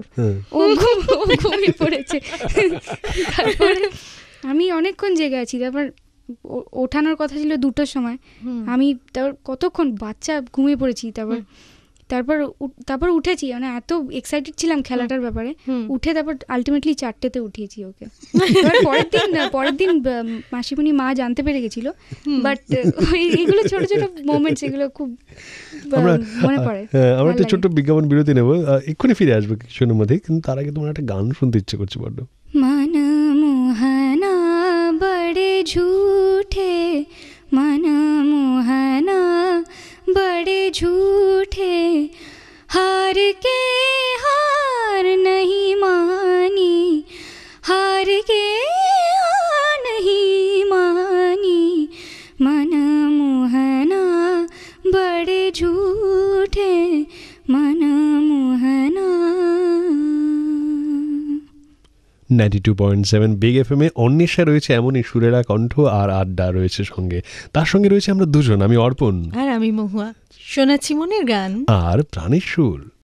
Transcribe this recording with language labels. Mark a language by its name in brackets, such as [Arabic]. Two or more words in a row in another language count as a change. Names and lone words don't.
[Bangla] ও ঘুমিয়ে পড়েছে, তারপরে আমি অনেকক্ষণ জেগে আছি, তারপর ওঠানোর কথা ছিল 2টোর সময়, আমি তারপর কতক্ষণ বাচ্চা ঘুমিয়ে পড়েছি, তারপর উঠেছি, মানে এত এক্সাইটেড ছিলাম খেলাটার ব্যাপারে, উঠে তারপর আলটিমেটলি 4টেতে উঠিয়েছি ওকে। পরের দিন মাসিমণি মা জানতে পেরে গেছিল, বাট এইগুলো ছোট ছোট মোমেন্টস, এগুলো খুব মনে পড়ে। আমরা একটা ছোট্ট বিজ্ঞাপন বিরতি নেব, এক্ষুনি ফিরে আসবো কিছুক্ষণের মধ্যে, কিন্তু তার আগে তোমার একটা গান শুনতে ইচ্ছে করছে বড্ড। [Hindi] मन मोहना बड़े झूठे, मन मोहना बड़े झूठे, हार के हार नहीं मानी, हार के हार नहीं मानी, मन मोहना बड़े झूठे, मन मोहना। [Bangla] 92.7 বিগ এফএম এ অন্বেষা রয়েছে এমনই সুরেলা কণ্ঠ, আর আড্ডা রয়েছে সঙ্গে, তার সঙ্গে রয়েছে আমরা দুজন, আমি অর্পণ আর আমি মহুয়া, শোনাচ্ছি মনের গান আর প্রাণের সুর।